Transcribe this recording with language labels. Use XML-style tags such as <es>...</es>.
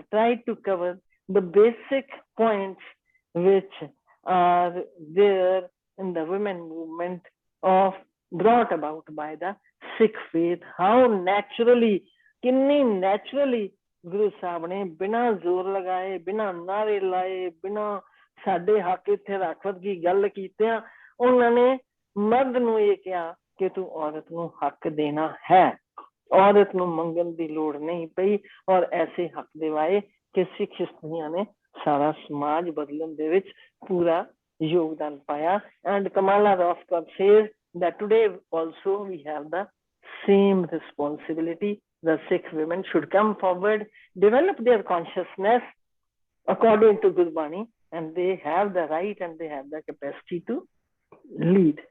<en>I have tried to cover the basic points which are there in the women movement of brought about by the Sikh faith। how naturally,</en> <pa>ਕਿੰਨੀ naturally Guru Sahib ਨੇ ਬਿਨਾਂ ਜ਼ੋਰ ਲਗਾਏ, ਬਿਨਾਂ ਨਾਰੇ ਲਾਏ, ਬਿਨਾਂ ਸਾਡੇ ਹੱਕ ਇੱਥੇ ਰੱਖਵਤ ਦੀ ਗੱਲ ਕੀਤਿਆਂ, ਉਹਨਾਂ ਨੇ ਮਰਦ ਨੂੰ ਇਹ ਕਿਹਾ ਕਿ ਤੂੰ ਔਰਤ ਨੂੰ ਹੱਕ ਦੇਣਾ ਹੈ, ਔਰਤ ਨੂੰ ਮੰਗਣ ਦੀ ਲੋੜ ਨਹੀਂ ਪਈ, ਔਰ ਐਸੇ ਹੱਕ ਦਿਵਾਏ ਕਿ ਸਿੱਖ ਇਸਤਰੀਆਂ ਨੇ ਸਾਰਾ ਸਮਾਜ ਬਦਲਣ ਦੇ ਵਿੱਚ ਪੂਰਾ ਯੋਗਦਾਨ ਪਾਇਆ।</pa> <en>And Kamala rose Kaur says that today also we have the same responsibility। the Sikh women should come forward, develop their consciousness according to Gurbani, and they have the right and they have the capacity to lead।</en>